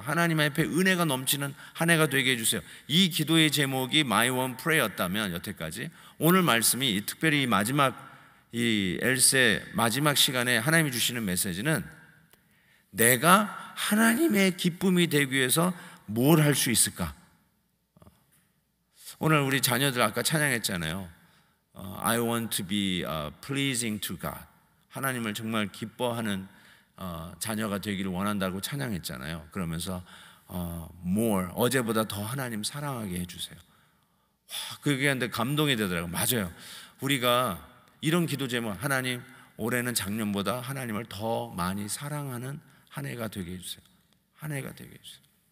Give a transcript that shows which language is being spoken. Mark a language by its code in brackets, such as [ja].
[ko] 하나님 앞에 은혜가 넘치는 한 해가 되게 해주세요. 이 기도의 제목이 My One Prayer였다면 여태까지, 오늘 말씀이 특별히 이 엘세 마지막 시간에 하나님이 주시는 메시지는 내가 하나님의 기쁨이 되기 위해서 뭘 할 수 있을까? 오늘 우리 자녀들 아까 찬양했잖아요. [en] I want to be pleasing to God. [ko] 하나님을 정말 기뻐하는 자녀가 되기를 원한다고 찬양했잖아요. 그러면서 more, 어제보다 더 하나님 사랑하게 해주세요. 그게 근데 감동이 되더라고요. 맞아요. 우리가 이런 기도 제목, 하나님 올해는 작년보다 하나님을 더 많이 사랑하는 한 해가 되게 해주세요. 한 해가 되게 해주세요.